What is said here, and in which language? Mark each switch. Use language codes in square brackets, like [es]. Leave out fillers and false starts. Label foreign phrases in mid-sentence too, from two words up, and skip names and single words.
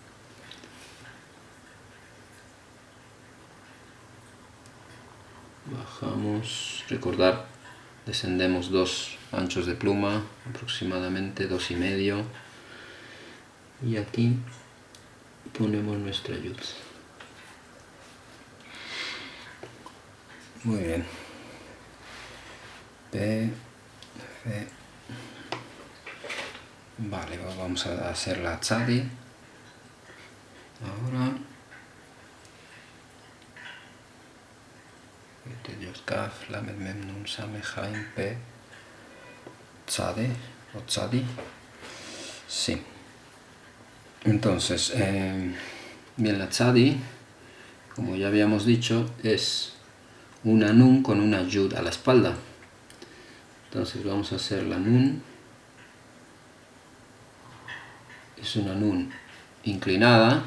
[es] Bajamos, recordar, descendemos 2 anchos de pluma, aproximadamente 2,5, y aquí ponemos nuestra Yud. Muy bien. P, F. Vale, vamos a hacer la Tzadi. Ahora. Kaf, Lamed, Mem, Nun, Sameh, Haim, P, Tzadi o Tzadi. Sí. Entonces, bien, la Tzadi, como ya habíamos dicho, es una Nun con una Yud a la espalda. Entonces vamos a hacer la Nun es una nun inclinada.